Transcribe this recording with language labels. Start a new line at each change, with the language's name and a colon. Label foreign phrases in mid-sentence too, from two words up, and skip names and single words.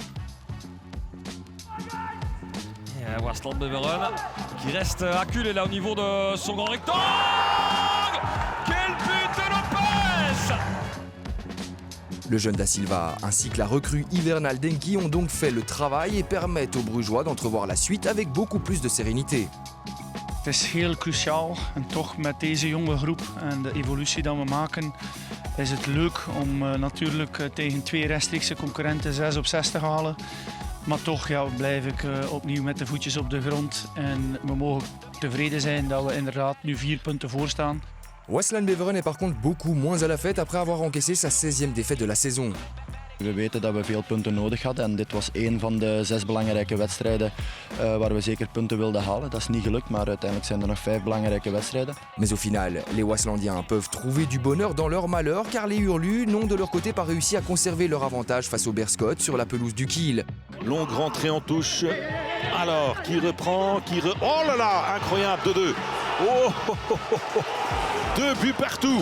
French: Waasland Beveren qui reste acculé là au niveau de son grand rectangle. Quel but de Lopez! Le jeune Da Silva ainsi que la recrue hivernale Denki ont donc fait le travail et permettent aux Brugeois d'entrevoir la suite avec beaucoup plus de sérénité.
Dutch: Het is heel cruciaal en toch met deze jonge groep en de evolutie die we maken is het leuk om natuurlijk tegen 2 rechtstreekse concurrenten 6 op 6 te halen. Maar toch blijf ik opnieuw met de voetjes op de grond en we mogen tevreden zijn dat we inderdaad nu 4 punten voor staan.
French: Waasland Beveren est par contre beaucoup moins à la fête après avoir encaissé sa 16e défaite de la saison.
Dutch: We weten dat we veel punten nodig hadden en dit was één van de 6 belangrijke wedstrijden waar we zeker punten wilden halen. Dat is niet gelukt, maar uiteindelijk zijn er nog 5 belangrijke wedstrijden.
French: Mais au final, les Waaslandiens peuvent trouver du bonheur dans leur malheur car les Hurlus n'ont de leur côté pas réussi à conserver leur avantage face au Berscott sur la pelouse du Kiel. Longue rentrée en touche. Alors, qui reprend, oh là là, incroyable, 2-2. Oh, oh, oh, oh, oh. 2 buts partout.